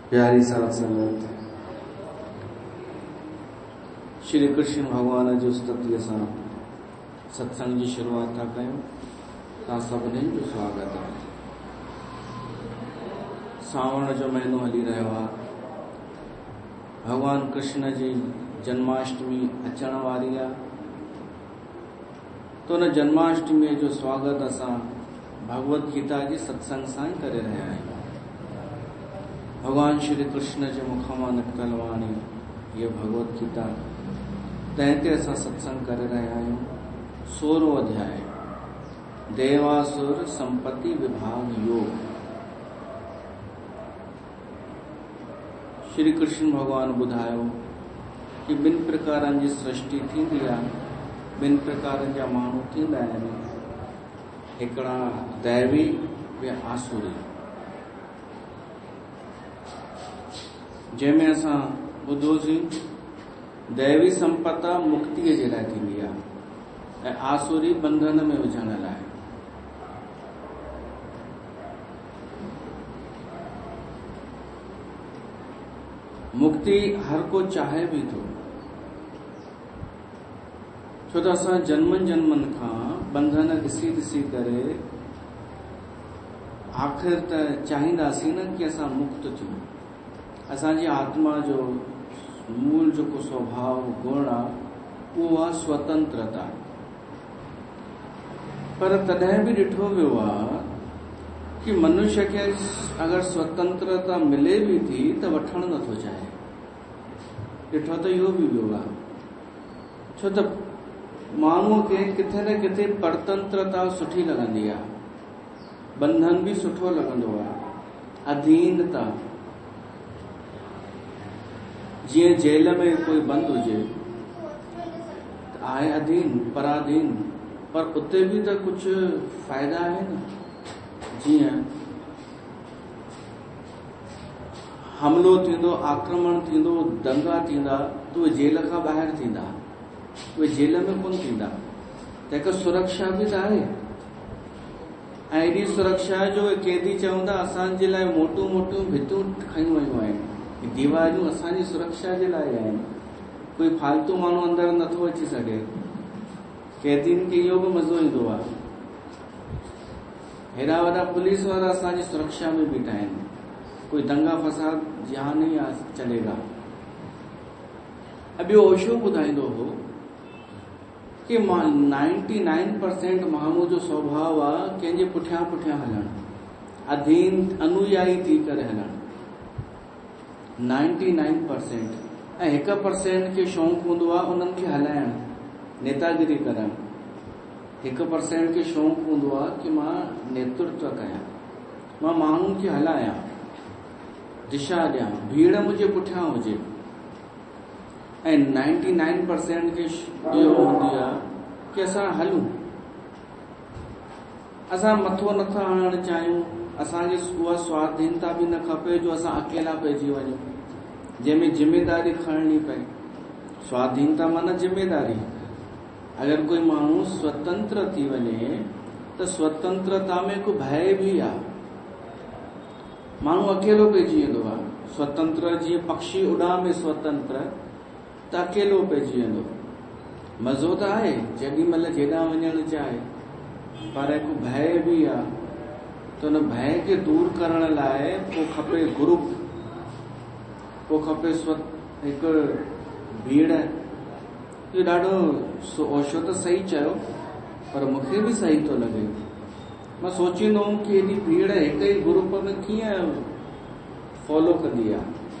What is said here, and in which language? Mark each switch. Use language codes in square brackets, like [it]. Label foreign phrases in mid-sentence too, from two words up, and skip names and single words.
[sd] प्यारी साध संगत श्री कृष्ण भगवान जो स्तुति सां सत्संग की शुरुआत था कयूं। तव्हां सभिनी जो स्वागत है। सावण जो महीनो हली रहियो आहे। भगवान कृष्ण जी जन्माष्टमी अचण वारी आहे। तो न जन्माष्टमी जो स्वागत असां भगवत गीता जी सत्संग सां ही करे रहिया आहियूं। भगवान श्री कृष्ण जे मुख मां निकतल वाणी ये भगवत गीता तंहिं ते असां सत्संग करे रहिया आहियूं। 16 अध्याय देवासुर संपत्ति विभाग योग। श्री कृष्ण भगवान ॿुधायो कि ॿिनि प्रकारनि जी सृष्टि थींदी आहे, ॿिनि प्रकारनि जा माण्हू थींदा आहिनि। हिकिड़ा दैवी ॿिया आसुरी। जंहिंमें असां ॿुधोसीं दैवी संपदा मुक्तिअ जे लाइ थींदी आहे ऐं आसुरी बंधन में विझण लाइ। मुक्ति हर को चाहे भी थो, छो त असां जन्मनि जन्मनि खां बंधन ॾिसी ॾिसी करे आख़िर त चाहींदासीं न कि असां मुक्त थियूं। असांजी आत्मा जो मूल जेको स्वभाव गुण आहे उहो आहे स्वतंत्रता। पर तॾहिं बि ॾिठो वियो आहे कि मनुष्य खे अगर स्वतंत्रता मिले भी थी त वठण नथो चाहे। ॾिठो त इहो बि वियो आहे, छो त माण्हूअ खे किथे न किथे परतंत्रता सुठी लॻंदी आहे, बंधन भी सुठो लॻंदो आहे, अधीनता। जीअं जेल में कोई बंद हुजे त आहे अधीन पराधीन, पर उते भी त कुछ फ़ाइदा आहिनि। जीअं हमलो थींदो, आक्रमण थींदो, दंगा थींदा त उहे जेल खां ॿाहिरि थींदा, उहे जेल में कोन थींदा। तंहिंखां सुरक्षा भी त आहे। ऐं एॾी सुरक्षा जो कैदी चवंदा असांजे लाइ मोटूं मोटूं भितूं खयूं वयूं आहिनि। दीवारियूं असांजी सुरक्षा जे लाइ आहिनि। कोई फालतू माण्हू अंदरि नथो अची सघे। कैदीन खे इहो बि मज़ो ईंदो आहे। हेॾा वॾा पुलिस वारा असांजी सुरक्षा में बीठा आहिनि। [hi] कोई दंगा फसाद जहाँ नहीं चलेगा। [sd] अब ॿियो ओशो ॿुधाईंदो हो कि 99% माण्हू जो स्वभाव आहे कंहिंजे पुठियां पुठियां हलणु, अधीन अनुयायी थी करे हलणु। 99% ऐं 1% खे शौक़ु हूंदो आहे उन्हनि खे हलाइणु, नेतागिरी करणु। 1% खे शौक़ु हूंदो आहे कि मां नेतृत्व कयां, मां माण्हुनि खे हलायां, दिशा ॾियां, भीड़ मुंहिंजे पुठियां हुजे। ऐं 99% खे इहो हूंदी आहे कि असां हलूं, असां मथो नथा हणणु चाहियूं। असांखे उहा स्वाधीनता भी न खपे जो असां अकेला पइजी वञूं, जंहिंमें जिम्मेदारी खणणी पए। स्वाधीनता माना जिम्मेदारी। अगर कोई माण्हू स्वतंत्र थी वञे त स्वतंत्रता में को भय भी आहे। माण्हू अकेलो पइजी वेंदो आहे। स्वतंत्र जीअं पक्षी उॾाम में स्वतंत्र त अकेलो पइजी वेंदो। मज़ो त आहे जेॾी महिल जेॾां वञणु चाहे, पर हिकु भय भी आहे। तो न भय खे दूर करण लाइ पोइ खपे ग्रुप, पोइ खपे हिकु भीड़। इहो ॾाढो ओशो त सही चयो, पर मूंखे भी सही थो लॻे। मां सोचींदो हुउमि कि एॾी भीड़ हिक ई ग्रुप में कीअं फॉलो कंदी आहे।